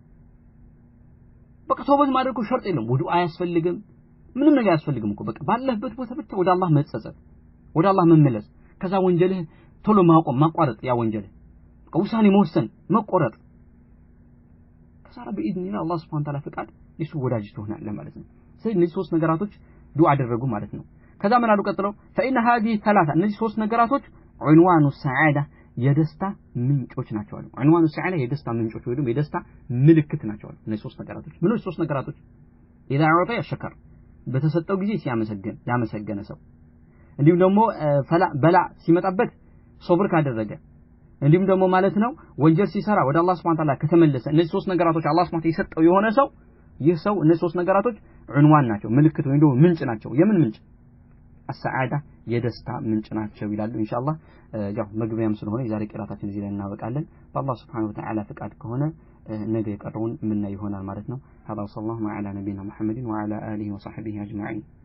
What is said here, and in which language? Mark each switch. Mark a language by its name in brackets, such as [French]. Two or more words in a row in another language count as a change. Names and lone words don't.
[Amharic] በቃ ተውበት ማድረግ እኮ ሸርጥ የለውም ውዱእ አያስፈልግም ምንም ነገር አያስፈልግም እኮ በቃ ባለበት ቦታ ብቻ ወደ አላህ መጸጸት ወደ አላህ መመለስ ከዛ ወንጀልህ ቶሎ ማቋረጥ ያ ወንጀልህ በቃ ውሳኔ መወሰን መቆረጥ ከዛ በኢድኒና አላህ [Arabic] سبحانه وتعالى [Amharic] ፍቃድ እሱ ወዳጅ ትሆናለህ ማለት ነው ስለዚህ እነዚህ ሶስት ነገራቶች ዱዓ አደረጉ ማለት ነው ከዛ ምን አሉ ቀጥለው [Arabic] فإن هذه ثلاثه [Amharic] እነዚህ ሶስት ነገራቶች [Arabic] عنوان السعاده [Amharic] የደስታ ምንጮች ናቸው አሉ [Arabic] عنوان السعاده [Amharic] የደስታ ምንጮች ወይ ደግሞ የደስታ ምልክት ናቸው አሉ እነዚህ ሶስት ነገራቶች ምንድነው ሶስት ነገራቶች [Arabic] اذا اعطى الشكر [Amharic] በተሰጠው ጊዜ ያመሰገነ ሰው እንዲሁም ደግሞ በላ ሲመጣበት ሶብር ካደረገ እንዲሁም ደግሞ ማለት ነው ወንጀል ሲሰራ ወደ አላህ [Arabic] سبحانه وتعالى [Amharic] ከተመለሰ እነዚህ ሶስት ነገራቶች አላህ [Arabic] سبحانه وتعالى [Amharic] የሰጠው የሆነ ሰው ይህ ሰው እነዚህ ሶስት ነገራቶች عنوان ናቸው ምልክት ወይ ደግሞ ምንጭ ናቸው የምን ምንጭ السعاده የደስታ ምንጭ ናቸው ይላሉ ኢንሻአላህ ያው መግቢያም ስለሆነ የዛሬ ቂራታችን እዚህ ላይ እናበቃለን በአላህ [Arabic] سبحانه وتعالى [Amharic] ፍቃድ ከሆነ ነገ የቀረውን ምን ይሆናል ማለት ነው [Arabic] هذا صلى الله على نبينا محمد وعلى اله وصحبه اجمعين